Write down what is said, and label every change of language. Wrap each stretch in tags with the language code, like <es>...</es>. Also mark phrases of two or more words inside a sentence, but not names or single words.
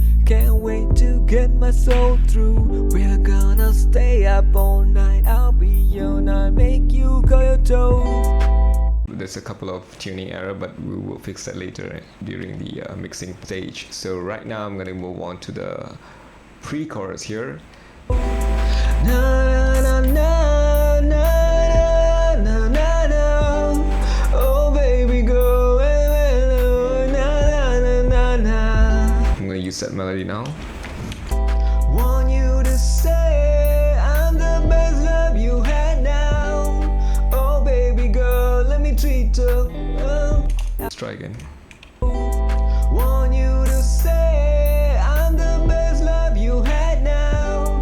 <en>Can't wait to get my soul through. We're gonna stay up all night. I'll be your night, make you call your toes. There's a couple of tuning error, but we will fix that later during the mixing stage. So right now I'm gonna move on to the pre-chorus here. Na na na na na na na na. Oh baby girl, na na na na na. I'm gonna use that melody now. Want you to say I'm the best love you had now. Oh baby girl, let me treat you. Let's try again. Want you to say I'm the best love you had now.</en>